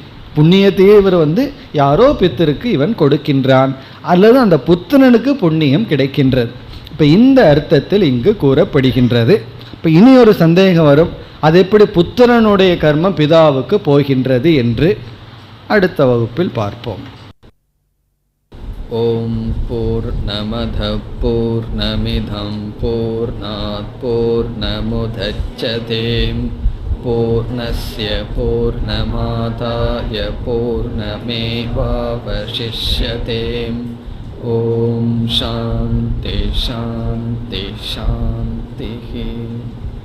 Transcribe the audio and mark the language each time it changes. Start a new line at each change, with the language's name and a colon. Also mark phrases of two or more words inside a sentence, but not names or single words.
Tamil: புண்ணியத்தையே இவர் யாரோ பித்திருக்கு இவன் கொடுக்கின்றான், அல்லது அந்த புத்திரனுக்கு புண்ணியம் கிடைக்கின்றது. இப்போ இந்த அர்த்தத்தில் இங்கு கூறப்படுகின்றது. இப்போ இனி ஒரு சந்தேகம் வரும், அது எப்படி புத்திரனுடைய கர்மம் பிதாவுக்கு போகின்றது என்று அடுத்த வகுப்பில் பார்ப்போம்.
Sanskrit: ॐ पूर्णमदः पूर्णमिदं पूर्णात् पूर्णमुदच्यते पूर्णस्य पूर्णमादाय पूर्णमेवावशिष्यते. ॐ शान्तिः शान्तिः शान्तिः.